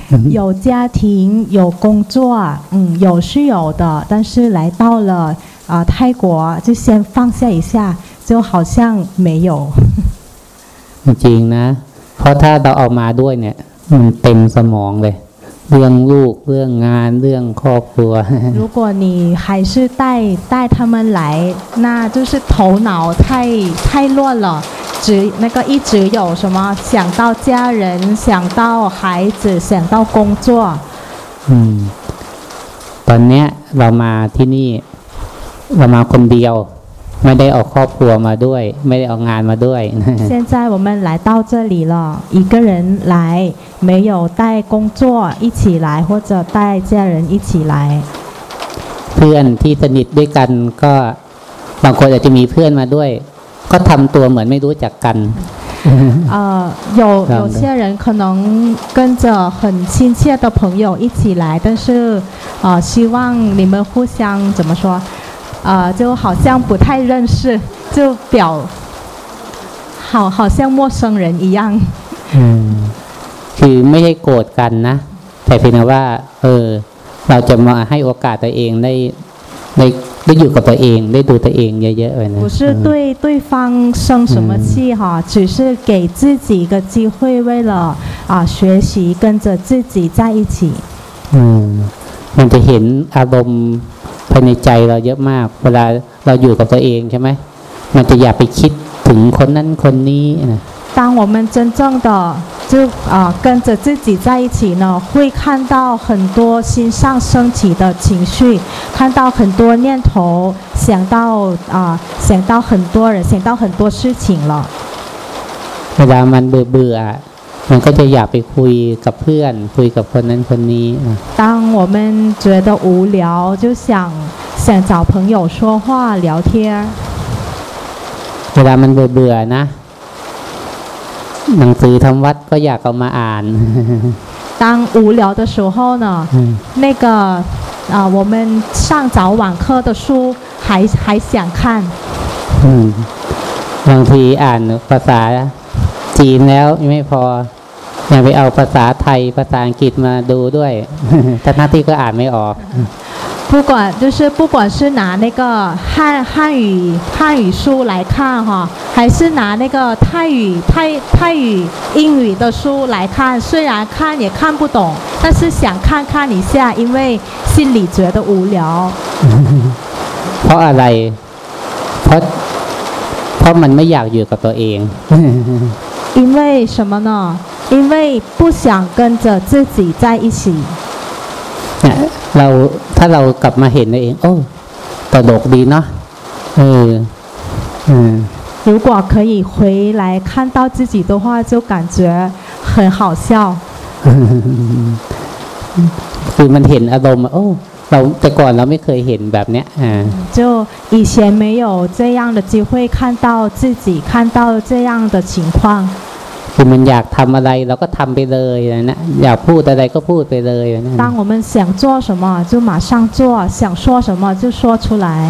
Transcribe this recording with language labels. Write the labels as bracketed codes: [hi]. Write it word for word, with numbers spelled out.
[zh] 有家庭有工作嗯有是有的但是来到了啊，泰国就先放下一下，就好像没有。 [th] จริงนะเพราะถ้าเราเอามาด้วยเนี่ยมันเต็มสมองเลยเรื่องลูกเรื่องงานเรื่องครอบครัว [zh] 如果你还是带带他们来，那就是头脑太太乱了，只那个一直有什么想到家人，想到孩子，想到工作。 [th] 嗯，ตอนเนี้ยเรามาที่นี่เรามาคนเดียวไม่ได้เอาครอบครัวมาด้วยไม่ได้เอางานมาด้วย [zh] 现在我们来到这里了一个人来没有带工作一起来或者带家人一起来 [th] เพื่อนที่สนิทด้วยกันก็บางคนอาจจะมีเพื่อนมาด้วยก็ทำตัวเหมือนไม่รู้จักกัน [zh] 呃，有有些人可能跟着很亲切的朋友一起来，但是呃，希望你们互相怎么说？呃，就好像不太认识，就表好好像陌生人一样。 [th] อืมคือไม่ได้โกรธกันนะแต่เพียงแต่ว่าเออเราจะมาให้โอกาสตัวเองได้ได้ได้อยู่กับตัวเองได้ดูตัวเองเยอะๆเลยนะ [zh] 不是对对方生什么气哈只是给自己一个机会为了啊学习跟着自己在一起 [th] อืมมันจะเห็นอารมณ์ภายในใจเราเยอะมากเวลาเราอยู่กับตัวเองใช่ไหมมันจะอย่าไปคิดถึงคนนั้นคนนี้นะ [zh] 当我们真正的就啊跟着自己在一起呢，会看到很多心上升起的情绪，看到很多念头，想到啊想到很多人，想到很多事情了。 [th] เวลามันเบื่อเบื่อมันก็จะอยากไปคุยกับเพื่อนคุยกับคนนั้นคนนี้ [zh] 当我们觉得无聊，就想想找朋友说话聊天。 [th] เวลามันเบื่อเบื่อนะหนังสือธรรมวัดก็อยากเอามาอ่าน [zh] 当无聊的时候呢那个啊我们上早晚课的书还还想看 [th] อืมบางทีอ่านภาษาจีนแล้วยังไม่พอยังไปเอาภาษาไทยภาษาอังกฤษมาดูด้วยแต่หน้าที่ก็อ่านไม่ออก [zh] 不管就是不管是拿那个汉汉语汉语书来看哈，还是拿那个泰语泰泰语英语的书来看，虽然看也看不懂，但是想看看一下，因为心里觉得无聊。 [th] เพราะอะไรเพราะเพราะมันไม่อยากอยู่กับตัวเอง [zh] 因为什么呢？因为不想跟着自己在一起。 [th] เราถ้าเรากลับมาเห็นตัวเองโอ้ตลกดีเนาะเอออืม [zh] 如果可以回来看到自己的话就感觉很好笑 [th] คือมันเห็นอารมณ์โอ้เราแต่ก่อนเราไม่เคยเห็นแบบเนี้ยอ่า [zh] 就以前没有这样的机会看到自己看到这样的情况 [th] คือมันอยากทำอะไรเราก็ทำไปเลยนะอยากพูดอะไรก็พูดไปเลยนะ [zh] 当我们想做什么就马上做想说什么就说出来